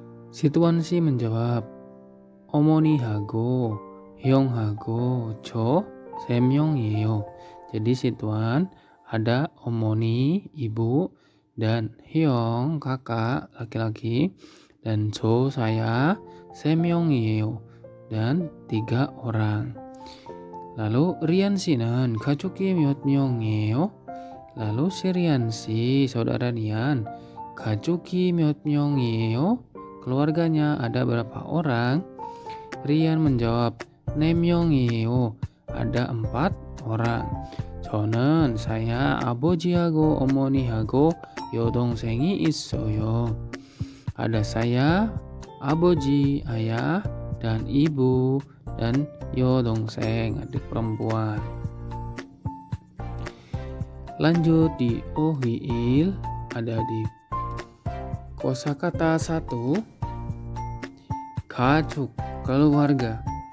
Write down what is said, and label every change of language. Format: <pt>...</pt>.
<id>Si Tuan si menjawab,</id> <ko>어머니하고 형하고 저 3명이에요.</ko> <id>Jadi si Tuan ada omoni, ibu, dan hyong, kakak laki-laki, dan 저 saya</id> <ko>3명이에요,</ko> <id>dan 3 orang. Lalu</id> <ko>Rian 씨는 가족이 몇 명이에요?</ko> <id>Lalu si Rian si saudara Rian,</id> <ko>가족이 몇 명이에요?</ko> <id>Keluarganya ada berapa orang? Rian menjawab,</id> <ko>4명이에요,</ko> <id>ada 4 orang.</id> <ko>저는</ko> <id>saya</id> <ko>아버지하고 어머니하고 여동생이 있어요.</ko> <id>Ada saya, 아버지, ayah, dan ibu, dan 여동생, adik perempuan. Lanjut di ohiil, ada di kosakata 1, 가족, keluarga.</id>